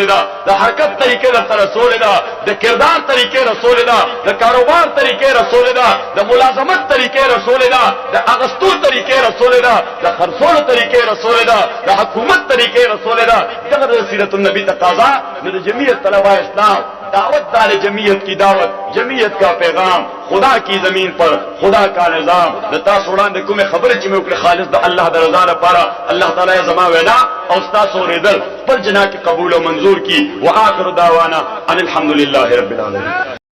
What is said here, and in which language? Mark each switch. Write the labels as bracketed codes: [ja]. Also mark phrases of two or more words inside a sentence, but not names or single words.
[ps] الله د حرکت طریقې ته رسول الله د کردار طریقې رسول الله د کاروبار طریقې رسول الله د ملازمت طریقې رسول الله د اغستو طریقې رسول الله د خرڅولو طریقې رسول الله د حکومت طریقې رسول الله دغه سیرت النبی تقاضا د جمعیت طلباء اسلام دعوت دار [ur] جمعیت کی دعوت جمعیت کا پیغام خدا کی زمین پر خدا کا نظام [ps] د تاسو وړاندې کومه خبره چې مې وکړه خالص د الله د رضا لپاره الله تعالی زما وینا او تاسو ورېدل پر جنا کې قبول او منظور کی [ar] واخر دعوانا ان الحمد لله رب العالمین.